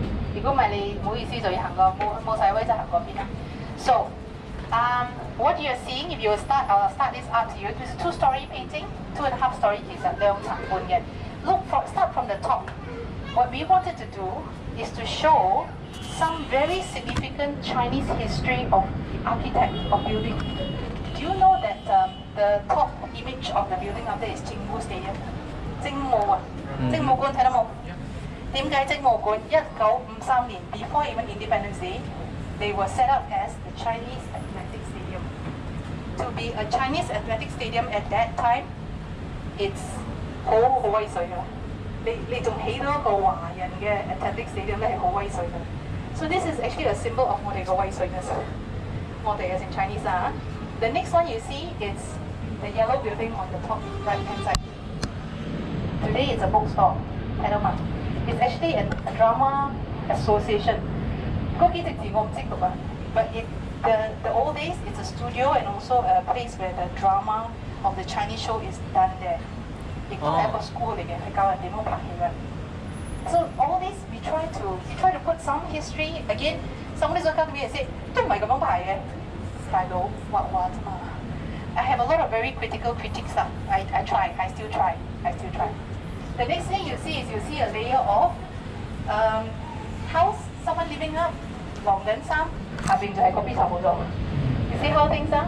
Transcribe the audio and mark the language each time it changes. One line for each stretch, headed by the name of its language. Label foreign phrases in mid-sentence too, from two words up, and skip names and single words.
Cantonese: 如果唔係你唔好意思就要行個冇晒位就行嗰邊啦。
English: So, what you are seeing if you start this art here, this is 2-story painting, 2.5 story
Cantonese: 其實2層半嘅。
English: Start from the top. What we wanted to do is to show some very significant Chinese history of architect of building. Do you know that the top image of the building up there is Jingwu Stadium?
Cantonese: 精武啊，精武館睇到冇？點解精武館1953年
English: before even Independence Day, they were set up as the Chinese Athletic Stadium. To be a Chinese athletic stadium at that time, it's
Cantonese: 好威水㗎。你仲起到一個華人嘅 athletic stadium 咧係好威水㗎。
English: So this is actually a symbol of
Cantonese: 我哋個威水嘅，我哋嘅
English: in Chinese 啊。The next one you see is the yellow building on the top right hand side. Today it's a bookstore, It's actually a drama association.
Cantonese: 嗰幾隻字我唔識讀啊
English: but The old days, it's a studio and also a place where the drama of the Chinese show is done there.
Cantonese: 亦都係一個 school 嚟嘅，係教人點樣拍戲嘅。
English: So all this we try to put some history again. Somebody just come to me and say
Cantonese: 都唔係咁樣排嘅，大佬畫畫啫嘛。
English: I have a lot of very critical critics. I still try. The next thing you see a layer of house, someone living up,
Cantonese: 晾緊衫，下邊就係個 B 頭冇咗。
English: You see how things are？